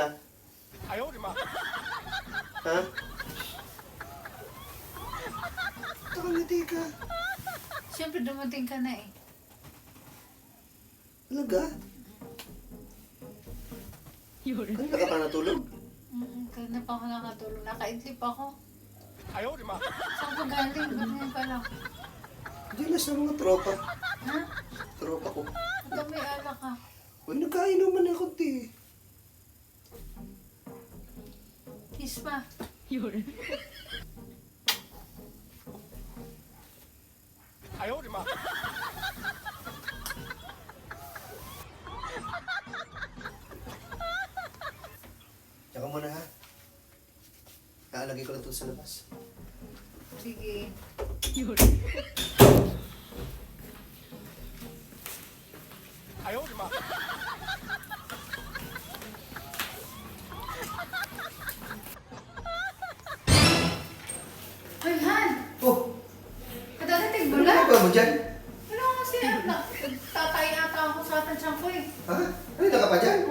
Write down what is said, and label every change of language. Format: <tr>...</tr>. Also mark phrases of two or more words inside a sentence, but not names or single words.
<zh>哎呦我的妈！</zh> <tl>Ha? Ba't nakangiti ka? Siyempre dumating ka na eh. Talaga? Kanina ka pa natulog? Kanina pa ako nakatulog. Nakaidlip ako.</tl> <zh>哎呦我的妈！</zh> <tl>Saan ko galing? Ganyan pa lang. Diyan na sa mga tropa. Ha? Tropa ko. Ito may alak ka. Uy, nagkainuman na konti. Kiss pa.</tl> <zh>哎呦我的妈！</zh> <tl>Tsaka muna ha. Naalagay ko lang ito sa labas. Sige.</tl> <zh>哎呦我的妈！</zh> <tl>Ay, Han! Oh! Kadadating mo Ano lang? ginagawa mo dyan? Ano kasi? Tatay ata ako sa atin siyang ko eh. Ha? Kanina ka pa dyan?</tl>